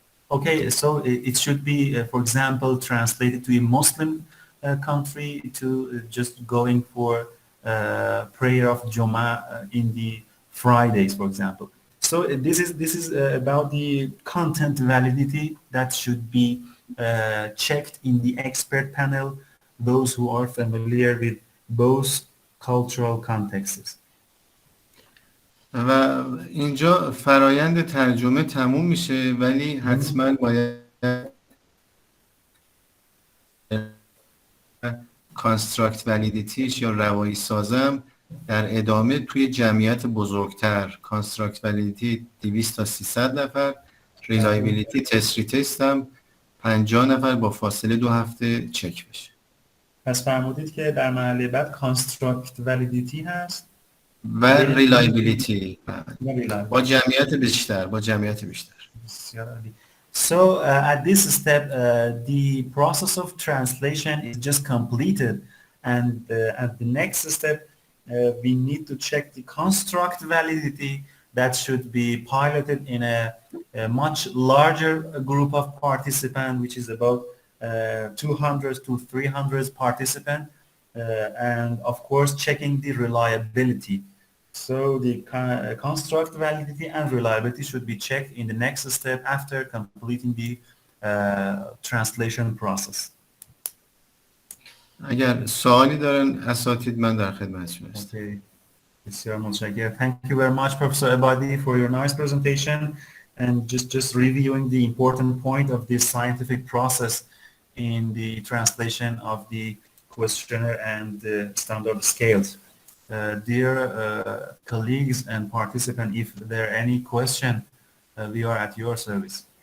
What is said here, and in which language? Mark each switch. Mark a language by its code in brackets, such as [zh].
[en] Okay, so it should be, for example, translated to a Muslim country to just going for prayer of Jummah in the Fridays, for example. So this is about the content validity that should be checked in the expert panel, those who are familiar with both cultural contexts. [fa] و اینجا فرایند ترجمه تموم میشه، ولی حتما باید کانستراکت ولیدیتیش یا روایی سازم در ادامه توی جمعیت بزرگتر، کانستراکت ولیدیتی 200 تا 300 نفر، ریلایبیلیتی تست ریتست 50 نفر با فاصله 2 هفته چک بشه. پس فرمودید که در مرحله بعد کانستراکت ولیدیتی هست و ریلایبیلیتی با جمعیت بیشتر. [en] So at this step, the process of translation is just completed, and at the next step, we need to check the construct validity that should be piloted in a much larger group of participants, which is about 200 to 300 participants, and of course checking the reliability. So the construct validity and reliability should be checked in the next step after completing the translation process. [fa] اگر سوالی دارن اساتید من در خدمتشون هستم. Okay. بسیار متشکرم. [en] Thank you very much, Professor Ebadi, for your nice presentation and just reviewing the important point of this scientific process in the translation of the questionnaire and the standard scales. Dear colleagues and participants, if there are any question, we are at your service.